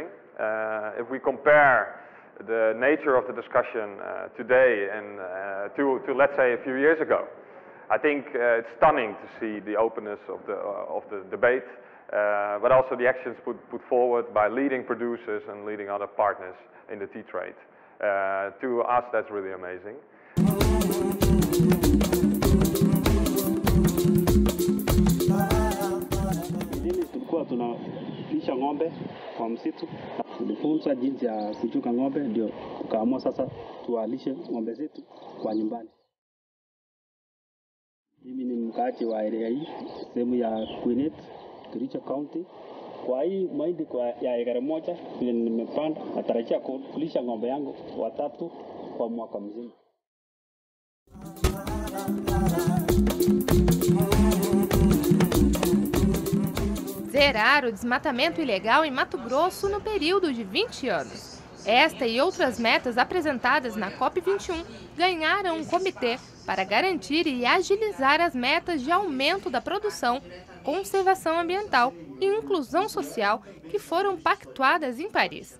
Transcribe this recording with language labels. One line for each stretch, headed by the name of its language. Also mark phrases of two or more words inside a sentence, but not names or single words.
English: If we compare the nature of the discussion today and to let's say a few years ago, I think it's stunning to see the openness of the debate, but also the actions put forward by leading producers and leading other partners in the tea trade. To us, that's really amazing.
Swahili: Tulikuwa tunalisha ng'ombe kwa msitu, tulifunzwa jinsi ya kuchunga ng'ombe, ndio tukaamua sasa tuwalishe ng'ombe zetu kwa nyumbani. Mimi ni mkaaji wa area hii sehemu ya Queenet, Kericho County. Kwa hii mahindi ya ekari moja nimepanda, natarajia kulisha ng'ombe yangu 3 kwa mwaka mzima.
Portuguese: Zerar o desmatamento ilegal em Mato Grosso no período de 20 anos. Esta e outras metas apresentadas na COP21 ganharam um comitê para garantir e agilizar as metas de aumento da produção, conservação ambiental e inclusão social que foram pactuadas em Paris.